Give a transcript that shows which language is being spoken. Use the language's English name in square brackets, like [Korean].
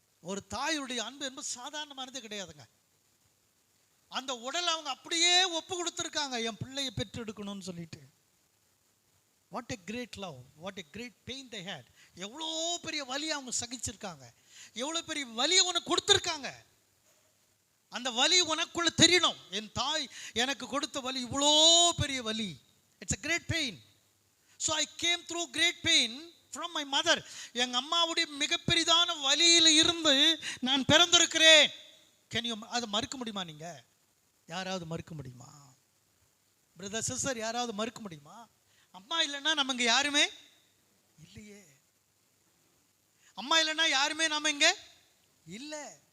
[Tamil] ஒரு தாயுடைய அன்பு என்பது சாதாரணமானது கிடையாதுங்க. அந்த உடல் அவங்க அப்படியே ஒப்பு கொடுத்துருக்காங்க, என் பிள்ளையை பெற்றெடுக்கணும்னு சொல்லிட்டு. [English] What a great love, what a great pain they had. [Tamil] எவ்வளோ பெரிய வலியை அவங்க சகிச்சிருக்காங்க, எவ்வளோ பெரிய வலியை உனக்கு கொடுத்துருக்காங்க. அந்த வலி உனக்குள்ள தெரியணும், என் தாய் எனக்கு கொடுத்த வலி இவ்வளோ பெரிய வலி. [English] It's a great pain. So I came through great pain from my mother. [Tamil] எங்கள் அம்மாவுடைய மிகப்பெரிதான வலியில் இருந்து நான் பிறந்திருக்கிறேன். அதை மறுக்க முடியுமா? நீங்க யாராவது மறுக்க முடியுமா? பிரதர் சிஸ்டர் யாராவது மறுக்க முடியுமா? அம்மா இல்லைன்னா நம்ம இங்க யாருமே இல்லையே. அம்மா இல்லைன்னா யாருமே நாம இங்க இல்லை.